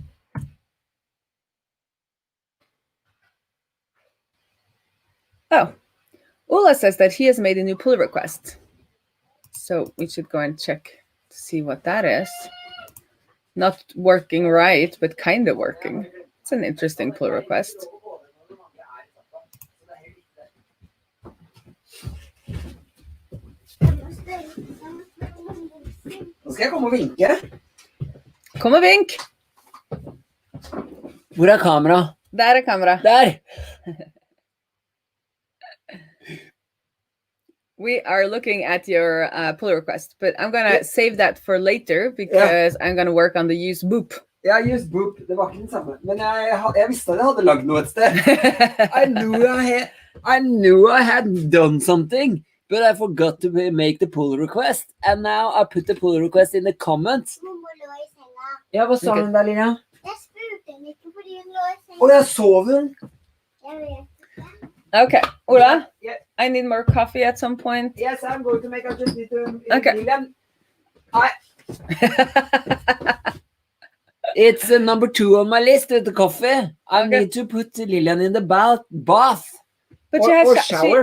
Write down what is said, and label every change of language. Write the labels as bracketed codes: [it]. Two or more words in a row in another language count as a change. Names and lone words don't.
[en] Oh, Ola says that he has made a new pull request. So we should go and check to see what that is. Not working right, but kind of working. It's an interesting pull request. [no] Nå skal jeg komme og vinke. Kom og vink. Hvor er kamera? Der er kamera. Der! [en] We are looking at your pull request, but I'm going to save that for later because I'm going to work on the useBoop. [no] Ja, useBoop. Det var ikke den samme. Men jeg visste at jeg hadde lagd noe et sted. [en] I knew I had done something, but I forgot to make the pull request. And now I put the pull request in the comments. [no] Ja, hva sa hun der, Lina? Jeg spurte henne ikke fordi hun lå i senga. Å, jeg sov hun. Jeg vet. [en] Okay, Ola, Yeah. I need more coffee at some point. Yes, I'm going to make a just need to... Okay. Lillian. It's number 2 on my list with the coffee. I need to put Lillian in the bath. But Or shower.